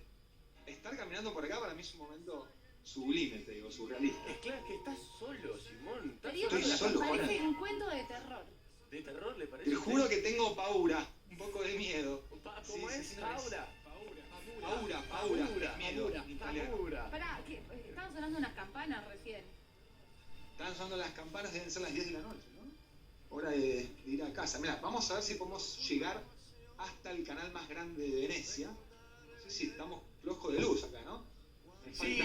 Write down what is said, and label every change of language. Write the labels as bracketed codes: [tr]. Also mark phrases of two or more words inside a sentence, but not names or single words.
[es] Estar caminando por acá para mí es un momento sublime, te digo, surrealista. Es claro que estás solo, Simón. Te Estás digo Estoy que solo, parece Juana. un cuento de terror. ¿De terror le parece? Te juro que tengo paura, un poco de miedo. ¿Cómo Sí, es? sí, sí, Paura. Paura, miedo en italiano. Paura. Pará, que estaban sonando unas campanas recién. Están sonando las campanas, deben ser las 10 de la noche, ¿no? Hora de ir a casa. Mira, vamos a ver si podemos llegar hasta el canal más grande de Venecia. No sé si estamos flojos de luz acá, ¿no? Me Sí,